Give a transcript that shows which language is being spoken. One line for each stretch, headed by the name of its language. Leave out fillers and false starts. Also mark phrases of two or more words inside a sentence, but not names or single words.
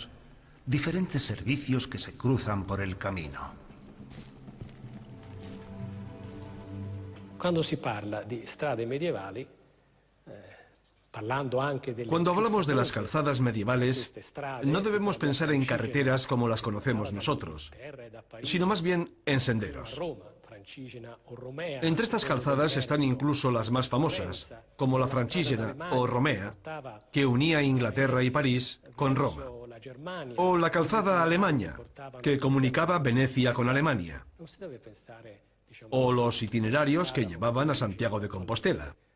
Spanish: Diferentes servicios que se cruzan por el camino.
Italian: Cuando si parla di strade medievali,
Spanish: cuando hablamos de las calzadas medievales, no debemos pensar en carreteras como las conocemos nosotros, sino más bien en senderos. Entre estas calzadas están incluso las más famosas, como la Francigena o Romea, que unía Inglaterra y París con Roma, o la calzada Alemania, que comunicaba Venecia con Alemania, o los itinerarios que llevaban a Santiago de Compostela.